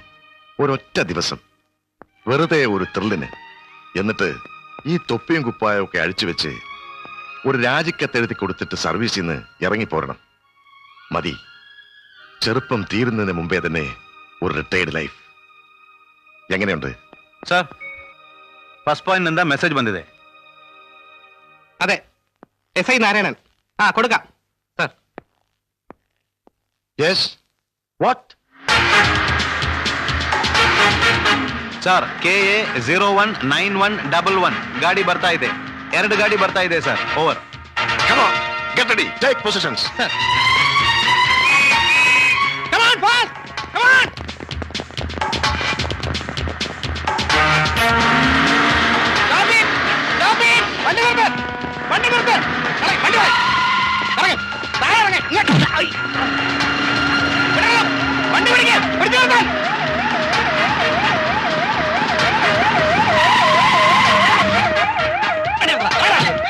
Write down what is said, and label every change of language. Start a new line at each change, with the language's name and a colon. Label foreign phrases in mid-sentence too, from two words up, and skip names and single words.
Malayalam: ഒരൊറ്റ ദിവസം, വെറുതെ ഒരു ത്രില്ലിന്. എന്നിട്ട് ഈ തൊപ്പിയും കുപ്പായും ഒക്കെ അഴിച്ചുവെച്ച് ഒരു രാജിക്കത്തെഴുതി കൊടുത്തിട്ട് സർവീസിൽ നിന്ന് ഇറങ്ങിപ്പോരണം. മതി. ചെറുപ്പം തീരുന്നതിന് മുമ്പേ തന്നെ ഒരു റിട്ടയർഡ് ലൈഫ്. എങ്ങനെയുണ്ട്
Kannada: ಸರ್
English: first point
Kannada: ನಿಂದ ಮೆಸೇಜ್ ಬಂದಿದೆ.
Malayalam: അതെ, SI നാരായണൻ. കൊടുക്കാം സർ.
English: Yes. What?
Kannada: ಸರ್ KA 019111 ಗಾಡಿ ಬರ್ತಾ ಇದೆ. 2 ಗಾಡಿ ಬರ್ತಾ ಇದೆ ಸರ್. ಓವರ್.
English: Come on, get ready, take positions. Come on, boss! Come on! Stop it! Stop it!
Malayalam: വണ്ടി നിർത്ത്! വണ്ടി നിർത്ത്! വണ്ടി പോയി! ഇറങ്ങ്! താഴെ ഇറങ്ങ്! ഇങ്ങോട്ട്! ഐ! വിടണം! വണ്ടി പിടിക്ക്! പിടിച്ചു നിർത്താൻ! വണ്ടി നിർത്തണം! താഴെ!